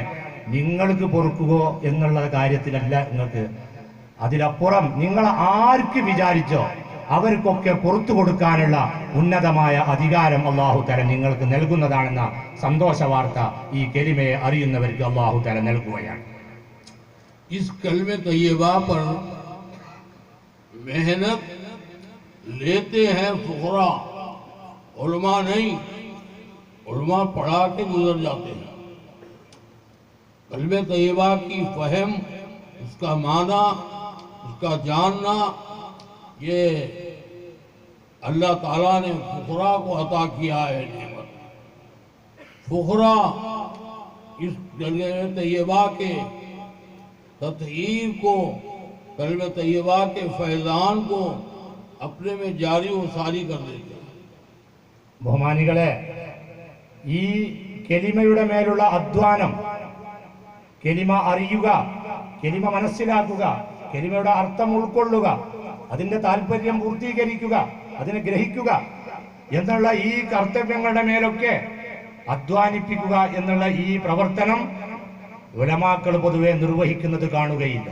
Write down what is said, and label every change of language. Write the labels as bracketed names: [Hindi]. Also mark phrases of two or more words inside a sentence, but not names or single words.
[Malayalam] നിങ്ങൾക്ക് പൊറുക്കുകയോ എന്നുള്ള കാര്യത്തിലല്ല നിങ്ങൾക്ക്, അതിലപ്പുറം നിങ്ങൾ ആർക്ക് വിചാരിച്ചോ അവർക്കൊക്കെ പുറത്തു കൊടുക്കാനുള്ള ഉന്നതമായ അധികാരം [Arabic] الله تعالى [Malayalam] നിങ്ങൾക്ക് നൽകുന്നതാണെന്ന സന്തോഷ വാർത്ത ഈ കെലിമയെ അറിയുന്നവർക്ക് [Arabic] الله تعالى [Malayalam] നൽകുകയാണ്. [Urdu] اس کلمے طیبہ پر محنت لیتے ہیں فقرا، علما نہیں. علما پڑھا کے گزر جاتے ہیں. کلمے طیبہ کی فہم، اس کا معنی، اس کا جاننا، یہ اللہ تعالیٰ نے فقرا کو عطا کیا ہے نعمت. فقرا اس کلمے طیبہ کے تطہیر کو، کلمے طیبہ کے فیضان کو اپنے میں جاری و ساری کر دیتے ہیں. [Malayalam] ബഹുമാനികളെ, ഈ കെലിമയുടെ മേലുള്ള അധ്വാനം, കെലിമ അറിയുക, കെലിമ മനസ്സിലാക്കുക, കെലിമയുടെ അർത്ഥം ഉൾക്കൊള്ളുക, അതിന്റെ താല്പര്യം പൂർത്തീകരിക്കുക, അതിനെ ഗ്രഹിക്കുക എന്നുള്ള ഈ കർത്തവ്യങ്ങളുടെ മേലൊക്കെ അധ്വാനിപ്പിക്കുക എന്നുള്ള ഈ പ്രവർത്തനം ഉലമാക്കൾ പൊതുവെ നിർവഹിക്കുന്നത് കാണുകയില്ല.